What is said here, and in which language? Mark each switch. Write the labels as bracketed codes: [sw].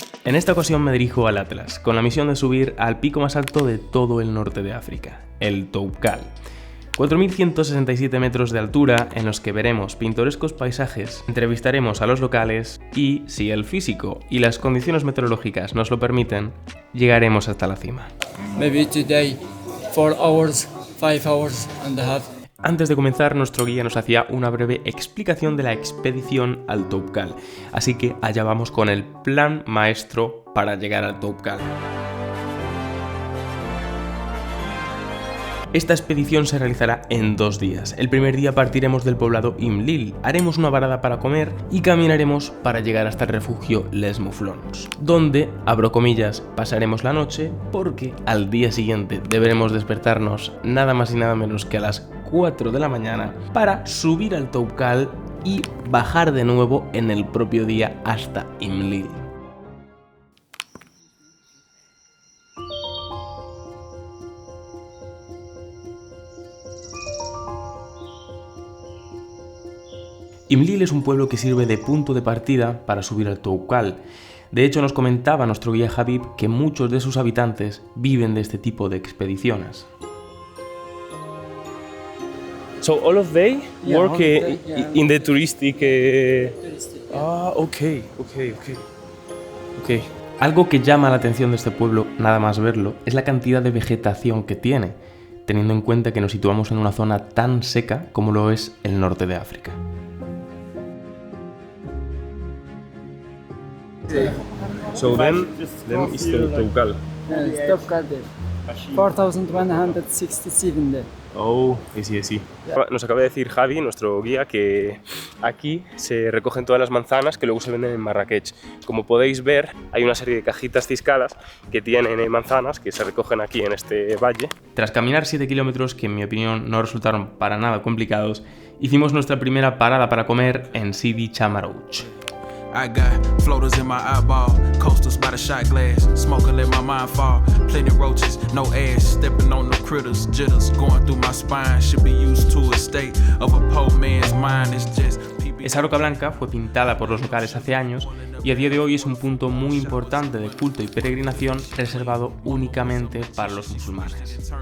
[es] En esta ocasión me dirijo al Atlas, con la misión de subir al pico más alto de todo el norte de África, el Toubkal. 4.167 metros de altura en los que veremos pintorescos paisajes, entrevistaremos a los locales y, si el físico y las condiciones meteorológicas nos lo permiten, llegaremos hasta la cima. [en] Maybe today 4 hours, 5 hours and a half. [es] Antes de comenzar, nuestro guía nos hacía una breve explicación de la expedición al Toubkal, así que allá vamos con el plan maestro para llegar al Toubkal. Esta expedición se realizará en 2 días. El primer día partiremos del poblado Imlil, haremos una parada para comer y caminaremos para llegar hasta el refugio Les Mouflons, donde, abro comillas, pasaremos la noche porque al día siguiente deberemos despertarnos nada más y nada menos que a las 4 de la mañana para subir al Toubkal y bajar de nuevo en el propio día hasta Imlil. Imlil es un pueblo que sirve de punto de partida para subir al Toubkal. De hecho, nos comentaba nuestro guía Habib que muchos de sus habitantes viven de este tipo de expediciones. [en] So all of they work in the touristic. Okay. [es] Algo que llama la atención de este pueblo, nada más verlo, es la cantidad de vegetación que tiene, teniendo en cuenta que nos situamos en una zona tan seca como lo es el norte de África. [en] So then is the Toubkal. Toubkal there. 4,167 there. [es] Oh, sí. Nos acaba de decir Javi, nuestro guía, que aquí se recogen todas las manzanas que luego se venden en Marrakech. Como podéis ver, hay una serie de cajitas ciscadas que tienen manzanas que se recogen aquí en este valle. Tras caminar 7 kilómetros, que en mi opinión no resultaron para nada complicados, hicimos nuestra primera parada para comer en Sidi Chamarouch. [en] I got floaters in my eyeball, coasters by the shot glass, smoking let my mind fall, plenty roaches, no ass, stepping on the critters, jitters going through my spine, should be used to a state of a poor man's mind, it's just [es] Esa roca blanca fue pintada por los locales hace años y a día de hoy es un punto muy importante de culto y peregrinación reservado únicamente para los musulmanes.